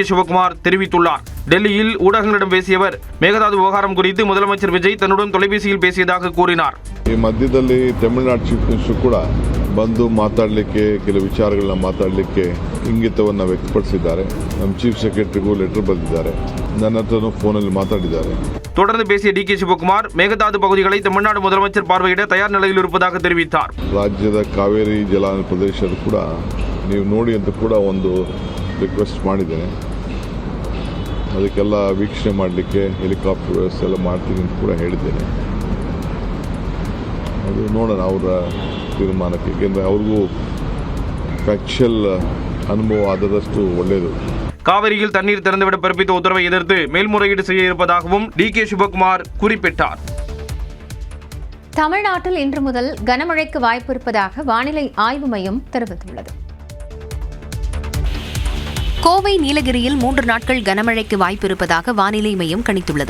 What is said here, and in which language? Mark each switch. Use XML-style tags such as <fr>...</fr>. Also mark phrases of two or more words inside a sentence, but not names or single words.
<ta>சிவகுமார் தெரிவித்துள்ளார். டெல்லியில் ஊடகங்களிடம் பேசிய அவர் மேகதாது விவகாரம் குறித்து முதலமைச்சர் விஜய் தன்னுடன் தொலைபேசியில் பேசியதாக கூறினார்.</ta> <kn>ಈ ಮಧ್ಯದಲ್ಲಿ ತಮಿಳುನಾಡು</kn> <en>chief minister</en> <kn>ಕೂಡ ಬಂದು ಮಾತಾಡಲಿಕ್ಕೆ ಕೆಲವು ವಿಚಾರಗಳನ್ನ ಮಾತಾಡಲಿಕ್ಕೆ ಇಂಗಿತವನ್ನು ವ್ಯಕ್ತಪಡಿಸಿದ್ದಾರೆ. ನಮ್ಮ</kn> <en>chief secretaryಗೂ</en> <kn>ಲೆಟರ್ ಬರೆದಿದ್ದಾರೆ. ನನ್ನ ಹತ್ರನೂ ಫೋನಲ್ಲಿ ಮಾತಾಡಿದ್ದಾರೆ.</kn> <ta>தொடர்ந்து பேசிய டி கே சிவகுமார் மேகதாது பகுதிகளை தமிழ்நாடு முதலமைச்சர் பார்வையிட தயார் நிலையில் இருப்பதாக தெரிவித்தார்.</ta> <kn>ರಾಜ್ಯದ ಕಾವೇರಿ ಜಲಾನಯನ ಪ್ರದೇಶ ಕೂಡ ನೀವು ನೋಡಿ ಅಂತ ಕೂಡ ಒಂದು ರಿಕ್ವೆಸ್ಟ್ ಮಾಡಿದ್ದೇನೆ. ಅದಕ್ಕೆಲ್ಲ ವೀಕ್ಷಣೆ ಮಾಡಲಿಕ್ಕೆ ಹೆಲಿಕಾಪ್ಟರ್ ವ್ಯವಸ್ಥೆ ಎಲ್ಲ ಮಾಡ್ತೀನಿ ಅಂತ ಕೂಡ ಹೇಳಿದ್ದೇನೆ. ಅದು ನೋಡೋಣ ಅವರ ತೀರ್ಮಾನಕ್ಕೆ, ಏಕೆಂದರೆ ಅವ್ರಿಗೂ ಫ್ಯಾಕ್ಚುಯಲ್ ಅನುಭವ ಆದದಷ್ಟು ಒಳ್ಳೆಯದು.</kn> <ta>காவிரியில் தண்ணீர் திறந்துவிட பிறப்பித்த உத்தரவை எதிர்த்து மேல்முறையீடு செய்ய இருப்பதாகவும் டி கே சிவகுமார் குறிப்பிட்டார். தமிழ்நாட்டில் இன்று முதல் கனமழைக்கு வாய்ப்பு இருப்பதாக வானிலை ஆய்வு மையம் தெரிவித்துள்ளது. கோவை நீலகிரியில் 3 நாட்கள் கனமழைக்கு வாய்ப்பு இருப்பதாக வானிலை மையம் கணித்துள்ளது.</ta>